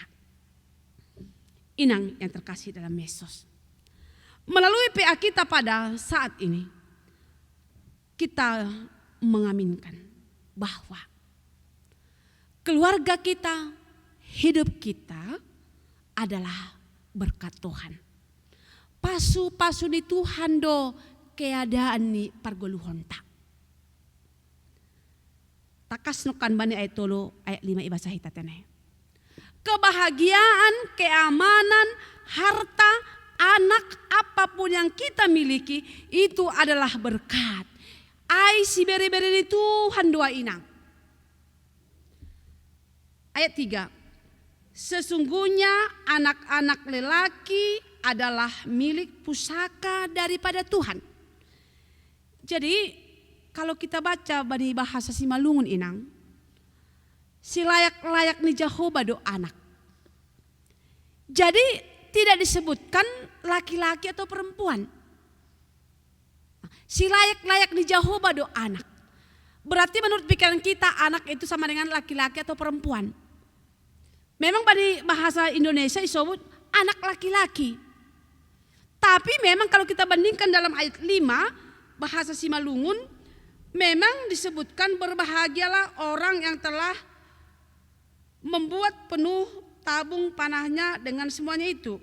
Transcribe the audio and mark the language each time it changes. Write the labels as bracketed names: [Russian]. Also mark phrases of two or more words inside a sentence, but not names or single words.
[Indonesian] Inang yang terkasih dalam Yesus, melalui PA kita pada saat ini, kita mengaminkan bahwa keluarga kita, hidup kita adalah berkat Tuhan. [Batak Simalungun] Pasu-pasu ni Tuhan do keadaan ni pargoluhon tak. Takas nukan bani ayat 3 ayat 5 ibasa hitatene. [Indonesian] Kebahagiaan, keamanan, harta, anak, apapun yang kita miliki itu adalah berkat. [Batak Simalungun] Ai si beri-beri ni Tuhan doa inang. [Indonesian] Ayat 3. Sesungguhnya anak-anak lelaki adalah milik pusaka daripada Tuhan. Jadi kalau kita baca bani bahasa Simalungun inang, [Batak Simalungun] si layak-layak ni Jehovah do anak. [Indonesian] Jadi tidak disebutkan laki-laki atau perempuan. [Batak Simalungun] Si layak-layak ni Jehovah do anak. [Indonesian] Berarti menurut pikiran kita anak itu sama dengan laki-laki atau perempuan. Memang bani bahasa Indonesia disebut anak laki-laki. Tapi memang kalau kita bandingkan dalam ayat 5 bahasa Simalungun, memang disebutkan berbahagialah orang yang telah membuat penuh tabung panahnya dengan semuanya itu.